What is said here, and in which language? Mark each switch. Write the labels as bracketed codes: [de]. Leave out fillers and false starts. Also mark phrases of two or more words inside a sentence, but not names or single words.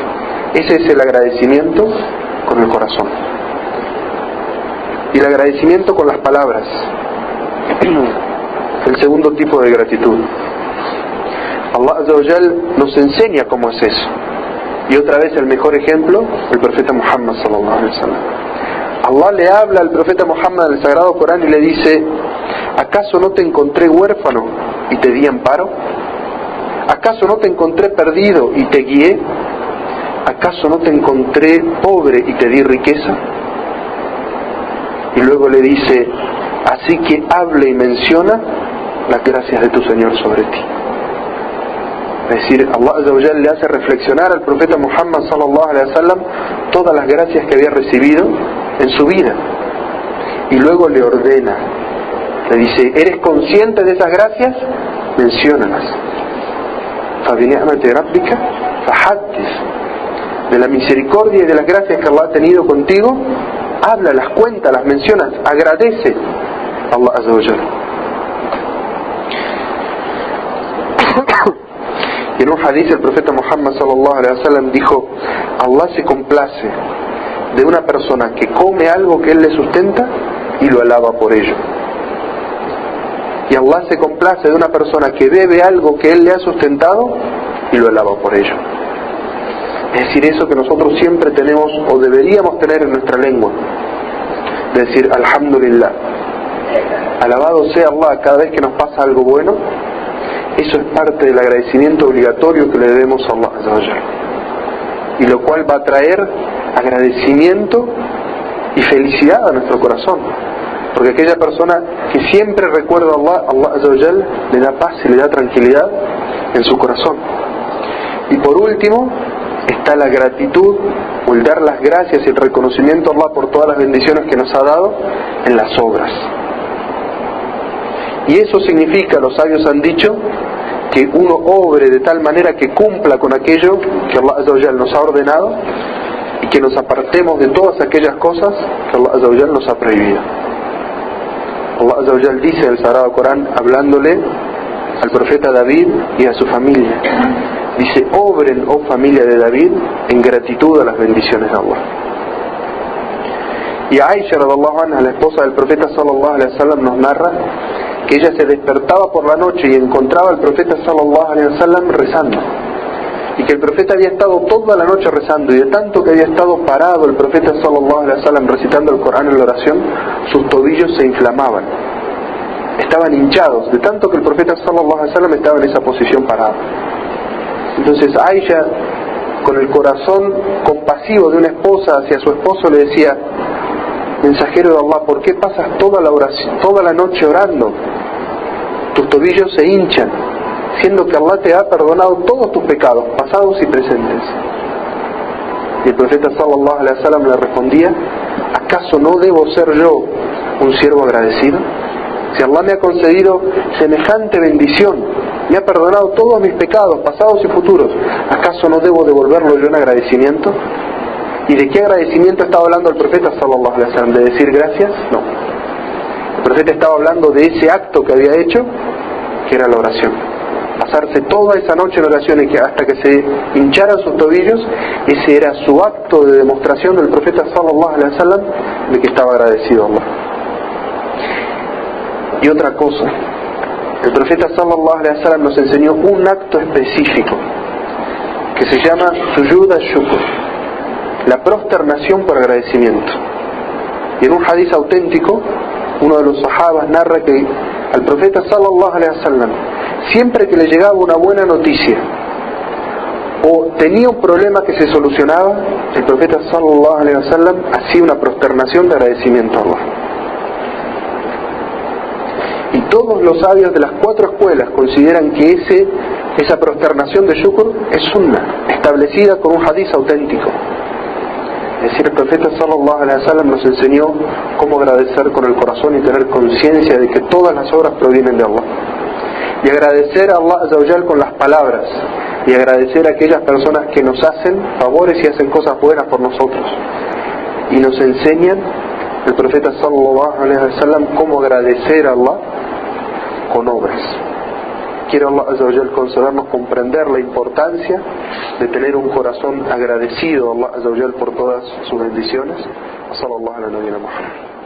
[es] Ese es el agradecimiento con el corazón. Y el agradecimiento con las palabras, el segundo tipo de gratitud. [ar] الله عز وجل [es] nos enseña cómo es eso. Y otra vez el mejor ejemplo, el profeta Muhammad [ar] صلى الله عليه وسلم. [es] Allah le habla al profeta Muhammad en el Sagrado Corán y le dice: ¿acaso no te encontré huérfano y te di amparo? ¿Acaso no te encontré perdido y te guié? ¿Acaso no te encontré pobre y te di riqueza? Y luego le dice: así que hable y menciona las gracias de tu Señor sobre ti. Es decir, [ar] الله عز وجل [es] le hace reflexionar al profeta Muhammad [ar] صلى الله عليه وسلم [es] todas las gracias que había recibido en su vida. Y luego le ordena, le dice, ¿eres consciente de esas gracias? [ar] Menciónalas. فَبِنِعْمَةِ رَبِّكَ فَحَدِّثْ. [es] De la misericordia y de las gracias que Allah ha tenido contigo, háblalas, cuéntalas, mencionas, agradece a [ar] الله عز وجل. [es] Y en un hadith el profeta Muhammad [ar] صلى الله عليه وسلم [es] dijo, Allah se complace de una persona que come algo que él le sustenta y lo alaba por ello. Y Allah se complace de una persona que bebe algo que él le ha sustentado y lo alaba por ello. Es decir, eso que nosotros siempre tenemos o deberíamos tener en nuestra lengua, de decir Alhamdulillah, alabado sea Allah cada vez que nos pasa algo bueno. Eso es parte del agradecimiento obligatorio que le debemos a [ar] الله عز وجل, [es] y lo cual va a traer agradecimiento y felicidad a nuestro corazón, porque aquella persona que siempre recuerda a [ar] الله عز وجل, [es] le da paz y le da tranquilidad en su corazón. Y por último está la gratitud, o el dar las gracias y el reconocimiento a Allah por todas las bendiciones que nos ha dado en las obras. Y eso significa, los sabios han dicho, que uno obre de tal manera que cumpla con aquello que [ar] الله عز وجل [es] nos ha ordenado, y que nos apartemos de todas aquellas cosas que [ar] الله عز وجل [es] nos ha prohibido. [ar] الله عز وجل [es] dice en el Sagrado Corán, hablándole al profeta David y a su familia, dice, obren, oh familia de David, en gratitud a las bendiciones de Allah. Y Aisha [ar] رضي الله عنها, [es] la esposa del profeta [ar] صلى الله عليه وسلم, [es] nos narra que ella se despertaba por la noche y encontraba al profeta [ar] صلى الله عليه وسلم [es] rezando, y que el profeta había estado toda la noche rezando, y de tanto que había estado parado el profeta [ar] صلى الله عليه وسلم [es] recitando el Corán en la oración, sus tobillos se inflamaban, estaban hinchados de tanto que el profeta [ar] صلى الله عليه وسلم [es] estaba en esa posición parado. Entonces Aisha, con el corazón compasivo de una esposa hacia su esposo, le decía, mensajero de Allah, ¿por qué pasas toda la noche orando? Tus tobillos se hinchan, siendo que Allah te ha perdonado todos tus pecados, pasados y presentes. Y el profeta [ar] صلى الله عليه وسلم [es] le respondía, ¿acaso no debo ser yo un siervo agradecido? Si Allah me ha concedido semejante bendición, me ha perdonado todos mis pecados, pasados y futuros, ¿acaso no debo devolverlo yo en agradecimiento? ¿Y de qué agradecimiento estaba hablando el profeta [ar] صلى الله عليه وسلم? [es] ¿De decir gracias? No. El profeta estaba hablando de ese acto que había hecho, que era la oración. Pasarse toda esa noche en oración y que hasta que se hincharan sus tobillos, ese era su acto de demostración del profeta [ar] صلى الله عليه وسلم [es] de que estaba agradecido a Allah. Y otra cosa, el profeta [ar] صلى الله عليه وسلم [es] nos enseñó un acto específico que se llama [ar] سجود الشكر, [es] la prosternación por agradecimiento. Y en un hadith auténtico, uno de los sahabas narra que al profeta [ar] صلى الله عليه وسلم, [es] siempre que le llegaba una buena noticia o tenía un problema que se solucionaba, el profeta [ar] صلى الله عليه وسلم [es] hacía una prosternación de agradecimiento a Allah. Y todos los sabios de las 4 escuelas consideran que esa prosternación de shukr es sunna, establecida con un hadith auténtico. Es decir, el profeta [ar] صلى الله عليه وسلم [es] nos enseñó cómo agradecer con el corazón y tener conciencia de que todas las obras provienen de Allah. Y agradecer a [ar] الله عز وجل [es] con las palabras, y agradecer a aquellas personas que nos hacen favores y hacen cosas buenas por nosotros. Y nos enseñan el profeta [ar] صلى الله عليه وسلم [es] cómo agradecer a Allah con obras. Quiero [ar] الله عز وجل [es] concedernos comprender la importancia de tener un corazón agradecido a [ar] الله عز وجل [es] por todas sus bendiciones. [ar] صلى الله عليه وسلم.